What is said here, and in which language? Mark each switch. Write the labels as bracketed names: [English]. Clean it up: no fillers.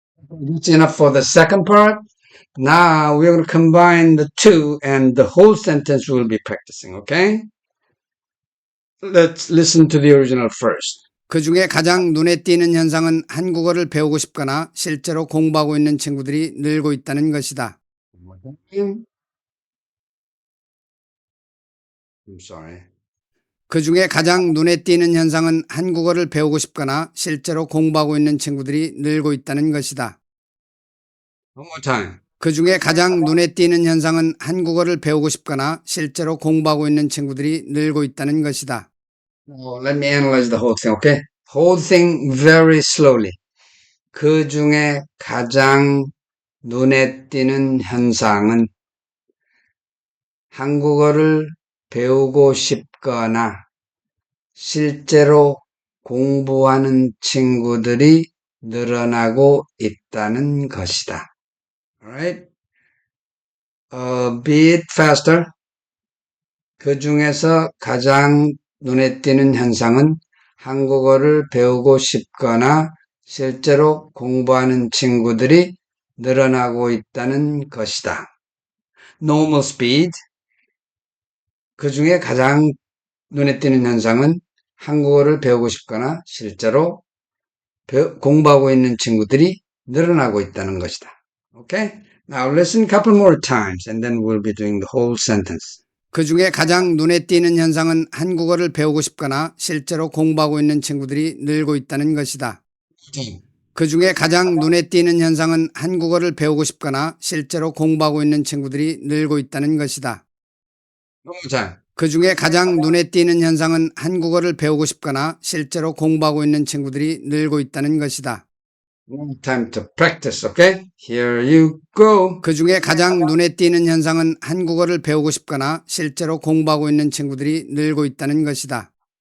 [English] That's enough for the second part. Now we're going to combine the two and the whole sentence we'll be practicing, okay? Let's listen to the original first. [Korean] 그 중에 가장 눈에 띄는 현상은 한국어를 배우고 싶거나 실제로 공부하고 있는 친구들이 늘고 있다는 것이다. [English] I'm sorry. [Korean] 그 중에 가장 눈에 띄는 현상은 한국어를 배우고 싶거나 실제로 공부하고 있는 친구들이 늘고 있다는 것이다. [English] One more time. [Korean] 그 중에 가장 눈에 띄는 현상은 한국어를 배우고 싶거나 실제로 공부하고 있는 친구들이 늘고 있다는 것이다. [English] Now let me analyze the whole thing, okay? Whole thing very slowly. [Korean] 그 중에 가장 눈에 띄는 현상은 한국어를 배우고 싶거나 실제로 공부하는 친구들이 늘어나고 있다는 것이다. [English] Alright? A bit faster. [Korean] 그 중에서 가장 눈에 띄는 현상은 한국어를 배우고 싶거나 실제로 공부하는 친구들이 늘어나고 있다는 것이다. [English] Normal speed. [Korean] 그 중에 가장 눈에 띄는 현상은 한국어를 배우고 싶거나 실제로 공부하고 있는 친구들이 늘어나고 있다는 것이다. [English] Okay? Now listen a couple more times and then we'll be doing the whole sentence. [Korean] 그 중에 가장 눈에 띄는 현상은 한국어를 배우고 싶거나 실제로 공부하고 있는 친구들이 늘고 있다는 것이다. 그 중에 가장 눈에 띄는 현상은 한국어를 배우고 싶거나 실제로 공부하고 있는 친구들이 늘고 있다는 것이다. [English] One more time. [Korean] 그 중에 가장 눈에 띄는 현상은 한국어를 배우고 싶거나 실제로 공부하고 있는 친구들이 늘고 있다는 것이다. [English] One more time to practice, okay? Here you go. [Korean] 그 중에 가장 눈에 띄는 현상은 한국어를 배우고 싶거나 실제로 공부하고 있는 친구들이 늘고 있다는 것이다.